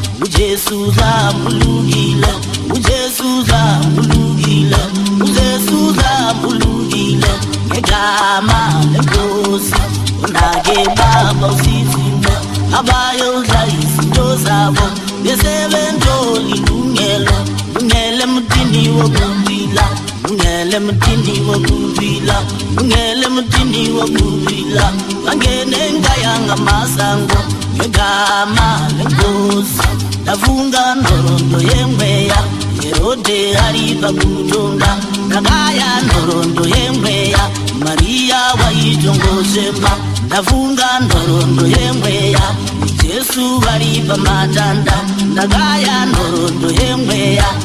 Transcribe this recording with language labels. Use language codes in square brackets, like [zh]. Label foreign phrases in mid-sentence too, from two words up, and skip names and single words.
[zu] UJesu zamulungile, uJesu zamulungile, uJesu zamulungile. Ngegama lenkosi, unake baba usizile. Abayodla izinto zabo, Bese bentoli lungelo, lungele mutini wokuvila, lungele mutini wokuvila, lungele mutini wokuvila. Wangene ngaya ngamasango, ngegama lenkosi. [sn] Ndafunga ndorondo yengweya, Herode ari pakutonga. Ndakaya ndorondo yengweya, Maria waitongosemba. Ndafunga ndorondo yengweya, Jesu vari pamatanda, ndakaya nhoroondo yemweya.